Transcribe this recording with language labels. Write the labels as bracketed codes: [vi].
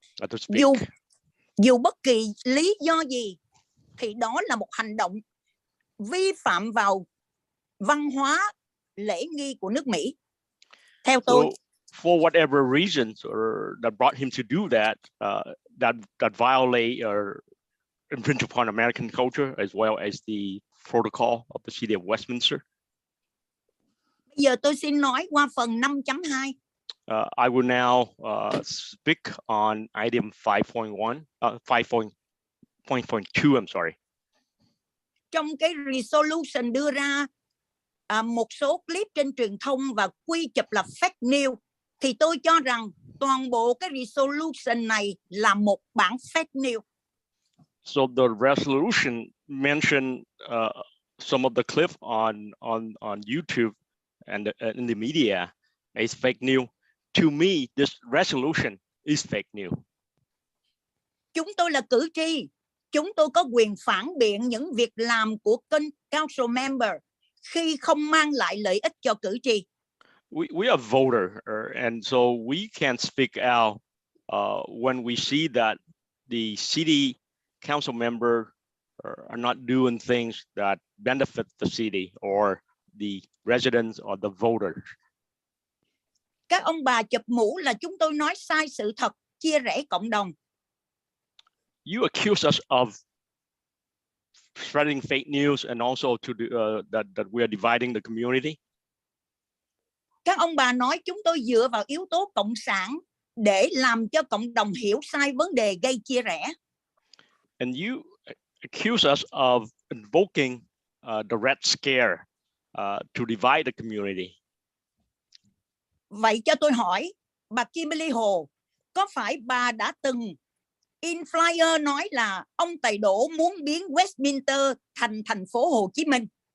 [en] To speak. [vi] Dù bất kỳ lý do gì thì đó là một hành động vi phạm vào văn hóa lễ nghi của nước Mỹ. Theo tôi. [en] So, for whatever reasons that brought him to do that, that violate or infringe upon American culture as well as the protocol of the city of Westminster. [vi] Bây giờ tôi xin nói qua phần 5.2. [en] I will now speak on item 5.1, 5.2, I'm sorry. [vi] Trong cái resolution đưa ra một số clip trên truyền thông và quy chụp là fake news, thì tôi cho rằng toàn bộ cái resolution này là một bản fake news. [en] So the resolution mentioned some of the clip on YouTube and in the media is fake news. To me, this resolution is fake news. [vi] Chúng tôi là cử tri, chúng tôi có quyền phản biện những việc làm của council member khi không mang lại lợi ích cho cử tri. [en] We are voters, and so we can speak out when we see that the city council member are not doing things that benefit the city or the residents or the voters. [vi] Các ông bà chụp mũ là chúng tôi nói sai sự thật, chia rẽ cộng đồng. [en] You accuse us of spreading fake news and also to that we are dividing the community. [vi] Các ông bà nói chúng tôi dựa vào yếu tố cộng sản để làm cho cộng đồng hiểu sai vấn đề gây chia rẽ. [en] And you accuse us of invoking the Red Scare to divide the community. [vi] Vậy cho tôi hỏi, bà Kimberly Hồ, có phải bà đã từng in flyer nói là ông Tài Đỗ muốn biến Westminster thành thành phố Hồ Chí Minh?